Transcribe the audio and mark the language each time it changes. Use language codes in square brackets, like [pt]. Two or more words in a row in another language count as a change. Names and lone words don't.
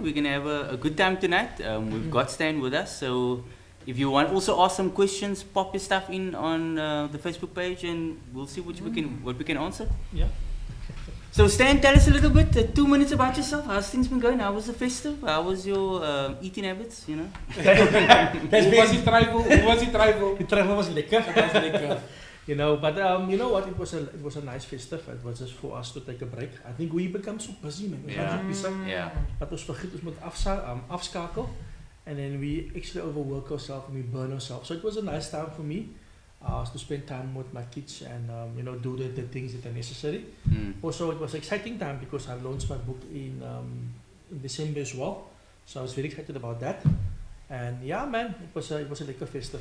[en] We're gonna have a good time tonight. We've got Stan with us, so if you want also ask some questions, pop your stuff in on the Facebook page, and we'll see what we can answer. Yeah. So Stan, tell us a little bit, 2 minutes about yourself. How's things been going? How was the festive? How was your eating habits? You know. [af] Hoe was die tribal? Hoe was die tribal? [en] The travel was lekker. [af] Dat was lekker. [en] You know, but you know what? It was a nice festive. It was just for us to take a break. I think we become so busy, man. Yeah. We Yeah. [af] Dat ons vergeet ons moet afskakel, [en] and then we actually overwork ourselves and we burn ourselves. So it was a nice time for me to spend time with my kids and you know, do the things that are necessary. Also, it was an exciting time because I launched my book in December as well. So I was very excited about that. And yeah, man, it was a lekker festive.